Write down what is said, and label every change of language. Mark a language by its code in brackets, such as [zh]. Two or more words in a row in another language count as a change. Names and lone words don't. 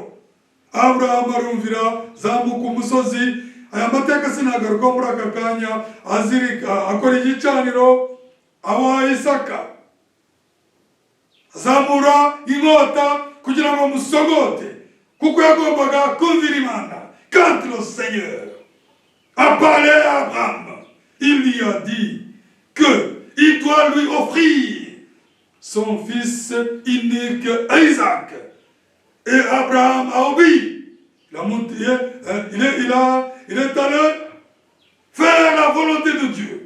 [rw] Aburahamu arumvira, zamuka umusozi. Aya mateka sinagaruka muri aka kanya. Azirika akora igicaniro awa Isaka, azamura inkota kugira ngo musogote, kuko yagombaga kumvira Imana. [fr] Quand le Seigneur a parlé à Abraham, il lui a dit que il doit lui offrir son fils unique Isaac. Et Abraham a obéi. Il est allé faire la volonté de Dieu.